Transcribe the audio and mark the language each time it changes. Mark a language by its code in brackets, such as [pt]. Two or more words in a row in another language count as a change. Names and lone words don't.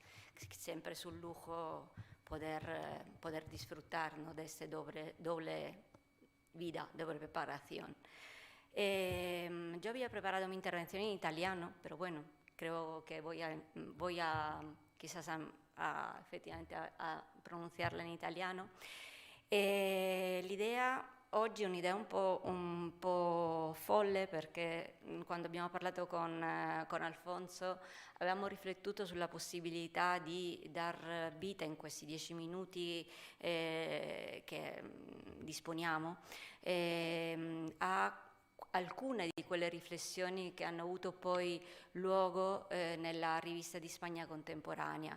[es] Siempre es un lujo poder disfrutar, ¿no?, de esta doble vida, doble preparación. Yo había preparado mi intervención en italiano, pero bueno, creo que voy a quizás [it] effettivamente a pronunciarla in italiano. L'idea oggi è un'idea un po' folle, perché quando abbiamo parlato con Alfonso avevamo riflettuto sulla possibilità di dar vita in questi 10 minuti che disponiamo alcune di quelle riflessioni che hanno avuto poi luogo nella rivista di Spagna Contemporanea.